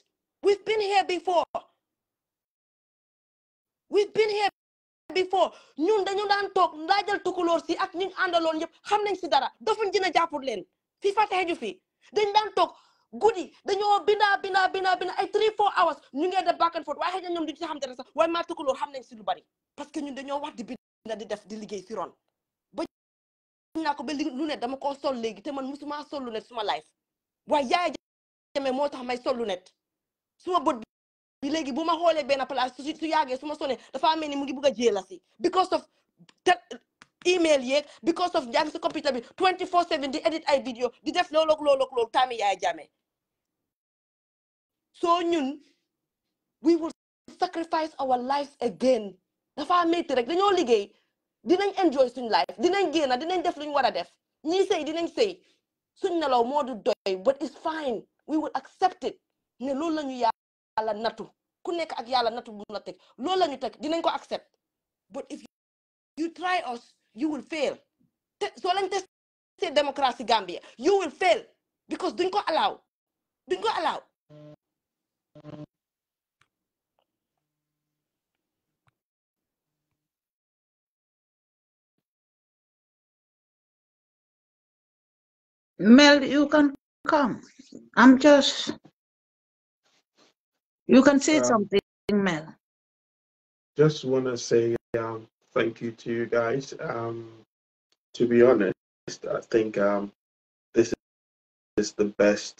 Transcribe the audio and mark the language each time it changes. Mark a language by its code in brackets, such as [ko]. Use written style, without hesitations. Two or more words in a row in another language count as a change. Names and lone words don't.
[en] We've been here before. [wo] ñun dañu daan toog ndaajal tukulóor si ak ñu àndaloon yëpp xam nañ si dara dofuñ dina jàppul leen fii fa xeju fi dañ daan toog guddi dañoo binda ay 3-4 hours ñu ngee def [en] back and forth [wo] waaye xëy na ñoom duñ ci xam dara sax waaye maa tukulóor xam nañ si lu bari [fr] parce que [wo] ñun dañoo wax di binda di def di liggéey si ron ba naa ko ba lu ne dama koo sol léegi te man musuma sol lu ne suma life waaye yaay jame moo tax may sol lu net suma bët bi léegi bu ma xoolee benn place su yàggee su ma sonee dafa mel ni mu ngi bëgg a jéela si [en] because of email [wo] yeeg [en] because of [wo] njàng si computer bi 24/7 di edit ay vidéo di def loolu taami yaay jame so ñun [en] we will sacrifice our lives again [wo] dafa métti rek dañoo liggéey dinañ enjoy suñ life dinañ génn dinañ def luñ war a def ñii sëy dinañ sëy suñ nelaw moo du doy [en] but it's fine we will accept it [wo] ne loolu la ñu yàlla nattu ku nekk ak yàlla nattu bu la teg loolu la ñu teg dinañ ko accept [en] but if you try us you will fail [wo] soo leen [fr] testé démocratie [wo] Gambia [en] you will fail because [wo] duñ ko allow [en] Mel, you can come. You can say something, Mel. Just want to say thank you to you guys. To be honest, I think this is the best.